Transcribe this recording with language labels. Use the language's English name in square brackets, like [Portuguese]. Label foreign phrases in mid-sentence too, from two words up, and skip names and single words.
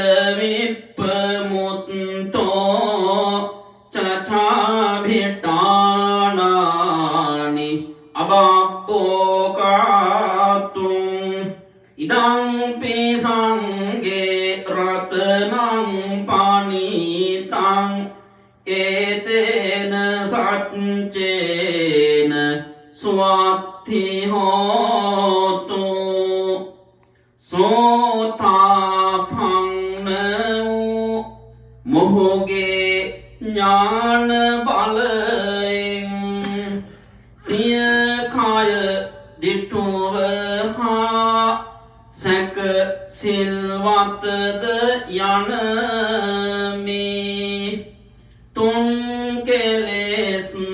[Pali] විප්පමුත්තෝ චචාභිටානානි අබප්පෝකාතුං ඉදං පි සංඝේ රතනං පනිතං ඒතේන සච්චේන ස්වත්ති හෝතු සෝතාපන්න [Sinhala] වූ මොහුගේ ඥාන බලයෙන් සිය කය දිටුව හා සැක සිල්වතද යන මේ තුන් කෙලෙස්